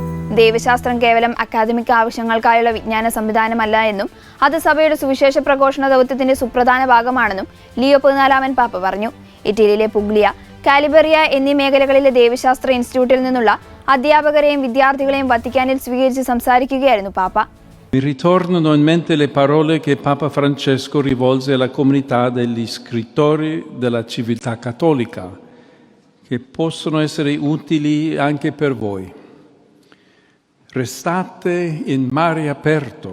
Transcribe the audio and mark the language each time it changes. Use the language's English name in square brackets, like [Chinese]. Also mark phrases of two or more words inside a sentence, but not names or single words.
[Malayalam] ദൈവശാസ്ത്രം കേവലം അക്കാദമിക് ആവശ്യങ്ങൾക്കായുള്ള വിജ്ഞാന സംവിധാനമല്ല എന്നും അത് സഭയുടെ സുവിശേഷ പ്രഘോഷണ ദൗത്യത്തിന്റെ സുപ്രധാന ഭാഗമാണെന്നും ലിയോ 14 പാപ്പ പറഞ്ഞു. ഇറ്റലിയിലെ പുഗ്ലിയ, കാലിബറിയ എന്നീ മേഖലകളിലെ ദൈവശാസ്ത്ര ഇൻസ്റ്റിറ്റ്യൂട്ടിൽ നിന്നുള്ള അധ്യാപകരെയും വിദ്യാർത്ഥികളെയും വത്തിക്കാനിൽ സ്വീകരിച്ച് സംസാരിക്കുകയായിരുന്നു പാപ്പ. [Italian] Mi ritornano in mente le parole che Papa Francesco rivolse alla comunità degli scrittori della civiltà cattolica, che possono essere utili anche per voi. Restate in mare aperto.